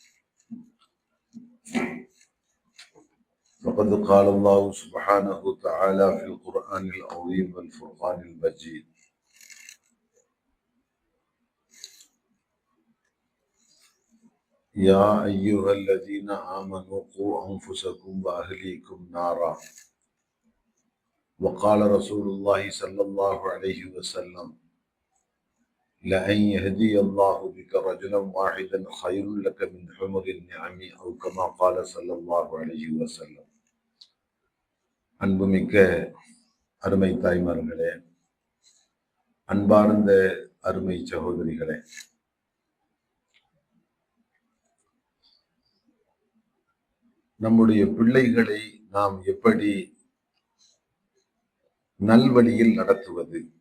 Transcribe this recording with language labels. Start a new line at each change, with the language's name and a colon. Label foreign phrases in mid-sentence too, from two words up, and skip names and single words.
Arabic: فقد قال الله سبحانه وتعالى في القرآن العظيم والفرقان المجيد: يا أيها الذين آمنوا قوا أنفسكم وأهليكم نارا. وقال رسول الله صلى الله عليه وسلم: لأن يهدي الله بك رجلا واحدا خير لك من حمر النعم، أو كما قال صلى الله عليه وسلم.
Tamil: அன்புமிக்க அருமை தாய்மார்களே, அன்பார்ந்த அருமை சகோதரிகளே, நம்முடைய பிள்ளைகளை நாம் எப்படி நல்வழியில் நடத்துவது?